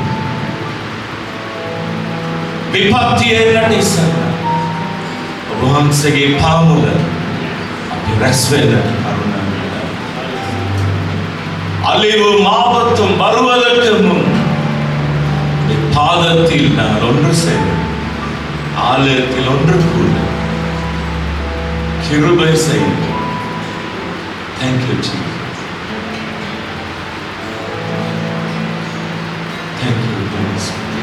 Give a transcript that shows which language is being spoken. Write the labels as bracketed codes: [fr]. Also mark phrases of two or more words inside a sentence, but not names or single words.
[si] විපත්තියේ නැතිසන ඔබ වහන්සේගේ පාමුල අපි රැස් වෙන කරුණ. [ta] அழிவும் ஆபத்தும் வருவதற்கு முன் பாதத்தில் நாங்கள் ஒன்று செய்வோம். ஆலயத்தில் ஒன்று கூட கிருபை செய்வோம். [en] Thank you, Jesus. Thank you, Holy Spirit.